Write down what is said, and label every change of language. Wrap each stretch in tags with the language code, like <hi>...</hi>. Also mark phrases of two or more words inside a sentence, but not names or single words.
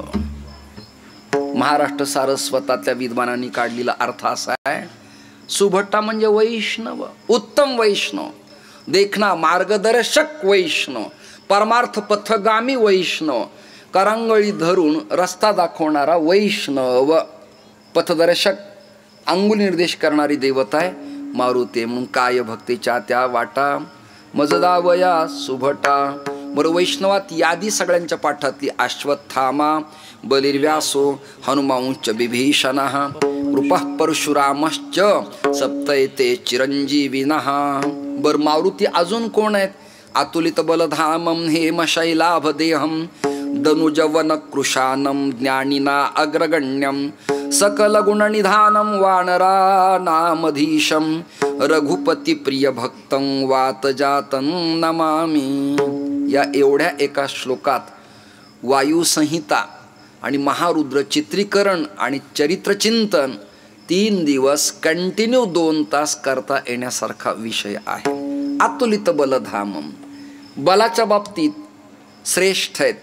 <mr>महाराष्ट्र सारस्वतातल्या विद्वानांनी काढलेला अर्थ असा आहे, सुभट्टा म्हणजे वैष्णव, उत्तम वैष्णव, देखना मार्गदर्शक वैष्णव, परमार्थ पथगामी वैष्णव, करांगळी धरून रस्ता दाखवणारा वैष्णव, पथदर्शक, अंगुली निर्देश करणारी देवता आहे मारुती. म्हणून काय भक्तीच्या त्या वाटा मजदावया सुभटा. बरं, वैष्णवात यादी सगळ्यांच्या पाठातली</mr> <sa>अश्वत्थामा, बलिर्व्यासो, हनुमांश्च विभीषणः, कृपः परशुरामश्च सप्तैते चिरंजीविनः.</sa> <mr>बर, मारुती अजून कोण आहेत?</mr> <sa>अतुलित बलधामं हेमशैलाभदेहं, दनुजवन कृशानं ज्ञानिना अग्रगण्यं, सकल गुणनिधानं वानरानामधीशं, रघुपती प्रिय भक्तं वातजातं नमामि.</sa> <mr>या एवढ्या एका श्लोकात वायुसंहिता आणि महारुद्र चित्रीकरण आणि चरित्रचिंतन 3 दिवस कंटिन्यू 2 तास करता येण्यासारखा विषय आहे.</mr> <sa>अतुलित बलधामम,</sa> <mr>बलाच्या बाबतीत श्रेष्ठ आहेत.</mr>